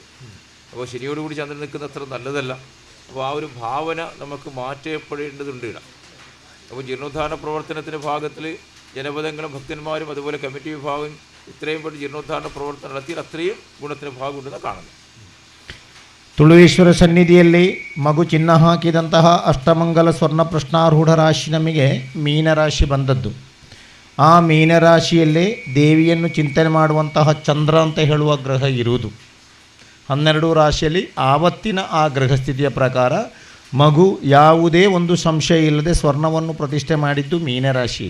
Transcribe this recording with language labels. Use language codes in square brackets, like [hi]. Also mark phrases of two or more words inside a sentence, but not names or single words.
[ml] അപ്പോൾ ശനിയോടുകൂടി ചന്ദ്രൻ നിൽക്കുന്നത് അത്ര നല്ലതല്ല. അപ്പോൾ ആ ഒരു ഭാവന നമുക്ക് മാറ്റപ്പെടേണ്ടതുണ്ട് ഇവിടെ. അപ്പോൾ ജീർണോദ്ധാരണ പ്രവർത്തനത്തിൻ്റെ ഭാഗത്തിൽ ജനപദങ്ങളും ഭക്തന്മാരും അതുപോലെ കമ്മിറ്റി വിഭാഗം ഇത്രയും പെട്ട് ജീർണോദ്ധാരണ പ്രവർത്തനം നടത്തിയാൽ അത്രയും ഗുണത്തിന് ഭാഗമുണ്ടെന്ന് കാണുന്നു. [kn] ತುಳುವೇಶ್ವರ ಸನ್ನಿಧಿಯಲ್ಲಿ ಮಗು ಚಿನ್ನ ಹಾಕಿದಂತಹ ಅಷ್ಟಮಂಗಲ ಸ್ವರ್ಣ ಪ್ರಶ್ನಾರೂಢ ರಾಶಿ ನಮಗೆ ಮೀನರಾಶಿ ಬಂದದ್ದು. ಆ ಮೀನರಾಶಿಯಲ್ಲೇ ದೇವಿಯನ್ನು ಚಿಂತನೆ ಮಾಡುವಂತಹ ಚಂದ್ರ ಅಂತ ಹೇಳುವ ಗ್ರಹ ಇರುವುದು. 12 ರಾಶಿಯಲ್ಲಿ ಆವತ್ತಿನ ಆ ಗ್ರಹಸ್ಥಿತಿಯ ಪ್ರಕಾರ ಮಗು ಯಾವುದೇ ಒಂದು ಸಂಶಯ ಇಲ್ಲದೆ ಸ್ವರ್ಣವನ್ನು ಪ್ರತಿಷ್ಠೆ ಮಾಡಿದ್ದು ಮೀನರಾಶಿ.